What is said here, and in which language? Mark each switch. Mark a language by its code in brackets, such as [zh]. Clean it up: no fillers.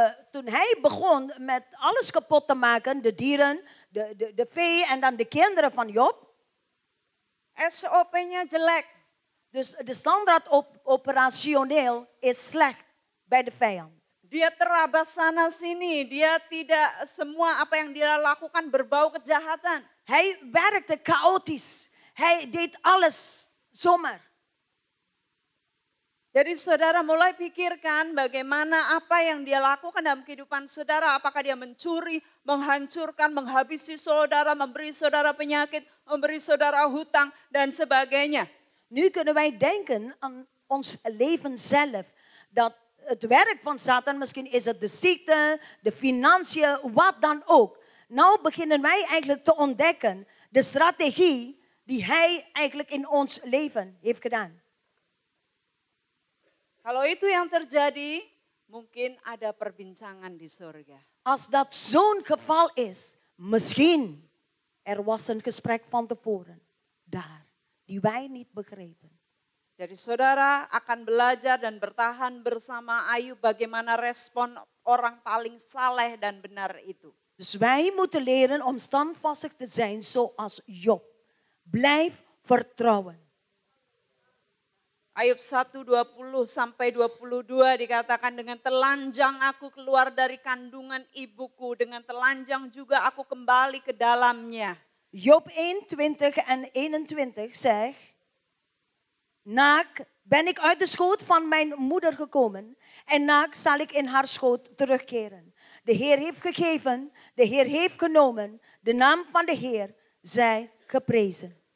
[nl] Toen hij begon met alles kapot te maken, de dieren, de vee en dan de kinderen van Job. [id] SOP-nya jelek. [nl] Dus de standaard operationeel is slecht bij de vijand. [id] Dia terabas sana sini, dia tidak, semua apa yang dia lakukan berbau kejahatan. [nl] Hij werkte chaotisch. Hij deed alles zomaar. [id] Jadi saudara mulai pikirkan bagaimana apa yang dia lakukan dalam kehidupan saudara. Apakah dia mencuri, menghancurkan, menghabisi saudara, memberi saudara penyakit, memberi saudara hutang dan sebagainya. [nl] Nu kunnen wij denken aan ons leven zelf. Dat het werk van Satan, misschien is het de ziekte, de financiën, wat dan ook. Nou beginnen wij eigenlijk te ontdekken de strategie die hij eigenlijk in ons leven heeft gedaan. [id] Kalau itu yang terjadi, mungkin ada perbincangan di surga. [nl] Als dat zo'n geval is, misschien er was een gesprek van tevoren daar, die wij niet begrepen. [id] Jadi saudara akan belajar dan bertahan bersama Ayub bagaimana respon orang paling saleh dan benar itu. [nl] Dus wij moeten leren om standvastig te zijn zoals Job. Blijf vertrouwen. [id] Ayub 1:20 sampai 22 dikatakan, dengan telanjang aku keluar dari kandungan ibuku, dengan telanjang juga aku kembali ke dalamnya. [nl] Job 1:20 en 21 zegt, naakt ben ik uit de schoot van mijn moeder gekomen en naakt zal ik in haar schoot terugkeren. De Heer heeft gegeven, de Heer heeft genomen, de naam van de Heer zij geprezen.